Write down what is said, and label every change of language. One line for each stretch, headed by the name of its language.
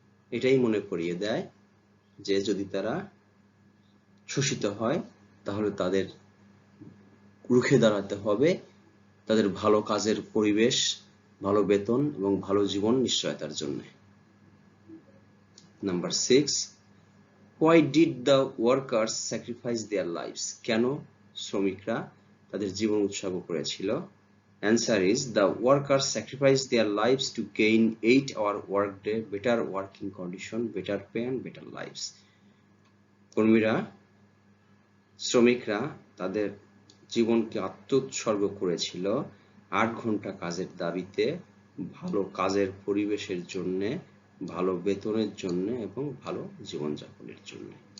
Bangla: এটাই মনে করিয়ে দেয় যে যদি তারা শোষিত হয় তাহলে তাদের রুখে দাঁড়াতে হবে, তাদের ভালো কাজের পরিবেশ, ভালো বেতন এবং ভালো জীবন নিশ্চয়তার জন্য।
English: Number 6. Why did the workers sacrifice their lives?
Bangla: কেন শ্রমিকরা তাদের জীবন উৎসর্গ করেছিল?
English: Answer is the workers sacrificed their lives to gain 8-hour workday, better working condition, better pay and better lives.
Bangla: শ্রমিকরা তাদের জীবনকে আত্মোৎসর্গ করেছিল 8 ঘন্টা কাজের দাবিতে, ভালো কাজের পরিবেশের জন্য, ভালো বেতনের জন্য এবং ভালো জীবনযাপনের জন্য।